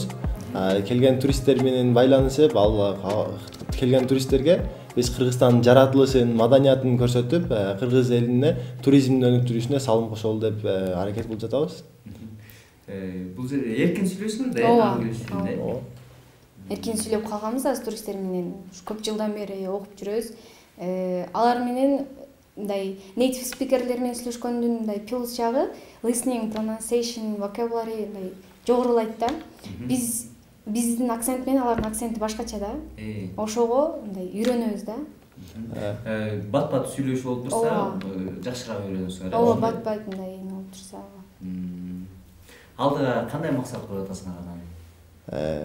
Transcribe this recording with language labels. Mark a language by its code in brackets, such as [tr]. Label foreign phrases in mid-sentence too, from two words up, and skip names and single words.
[ky] Келген туристтер менен байланышып, келген туристтерге биз Кыргызстандын жаратылышын, маданиятын көрсөтүп, кыргыз элине туризмдин өнүктүрүүсүнө салым кошолу деп аракет кылып жатабыз. Бул жерде эркин сүйлөйсүңөр да, англис тилинде. Эркин сүйлөп калганбыз, азыр туристтер менен көп жылдан бери окуп жүрөбүз. Алар менен мындай [en] native speakerler [ky] менен сүйлөшкөндүн мындай плюс жагы [en] listening, pronunciation, vocabulary [ky] мындай жогорулайт да. Биздин акцент менен алардын акценти башкача да. Ошого мындай үйрөнөбүз да. Бат-бат сүйлөшүп болуп турса, жакшыраак үйрөнөсүңөр. Ооба, бат-бат мындай болуп турса. Алдыга кандай максат коюп атасыңар анан?